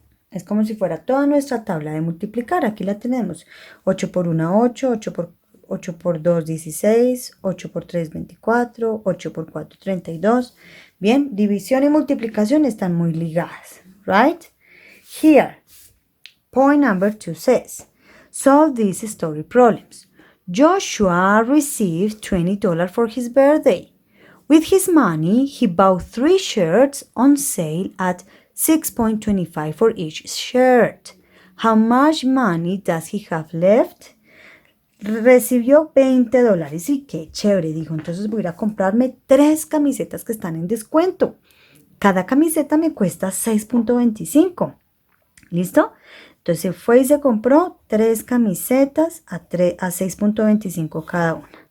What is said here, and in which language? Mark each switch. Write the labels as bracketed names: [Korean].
[Spanish] Es como si fuera toda nuestra tabla de multiplicar. Aquí la tenemos. 8 por 1, 8. 8 por 2, 16. 8 por 3, 24. 8 por 4, 32. Bien, división y multiplicación están muy ligadas. [English] Right? Here, point number 2 says, solve these story problems. Joshua received $20 for his birthday. With his money, he bought 3 shirts on sale at $6.25 for each shirt. How much money does he have left? [Spanish] Recibió $20 y qué chévere, dijo. Entonces voy a ir a comprarme 3 camisetas que están en descuento. Cada camiseta me cuesta $6.25. ¿Listo? Entonces fue y se compró 3 camisetas a $6.25 cada una.